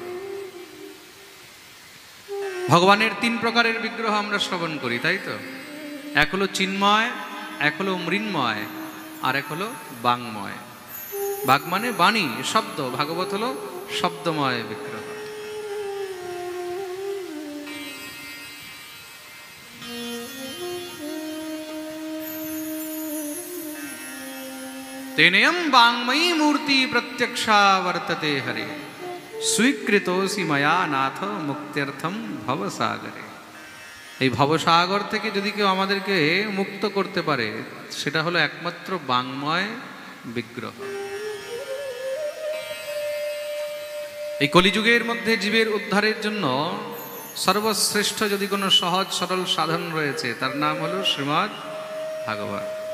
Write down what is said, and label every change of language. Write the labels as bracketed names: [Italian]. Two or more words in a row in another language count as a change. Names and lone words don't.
[Bangla] ভগবানের তিন প্রকারের বিগ্রহ আমরা শ্রবণ করি, তাই তো? এক হলো চিন্ময়, এক হলো মৃন্ময়, আর এক হলো বাঙ্ময়। বাগ মানে বাণী, শব্দ। ভাগবত হলো শব্দময় বিগ্রহ। [Sanskrit] तेनेयं वाङ्मयी मूर्ति प्रत्यक्षा वर्तते हरे, स्वीकृतोऽसि मया नाथ मुक्त्यर्थम भवसागरे। [Bangla] এই ভবসাগর থেকে যদি কেউ আমাদেরকে মুক্ত করতে পারে, সেটা হলো একমাত্র বাঙ্ময় বিগ্রহ। এই কলিযুগের মধ্যে জীবের উদ্ধারের জন্য সর্বশ্রেষ্ঠ যদি কোনো সহজ সরল সাধন রয়েছে, তার নাম হলো শ্রীমদ্ ভাগবত।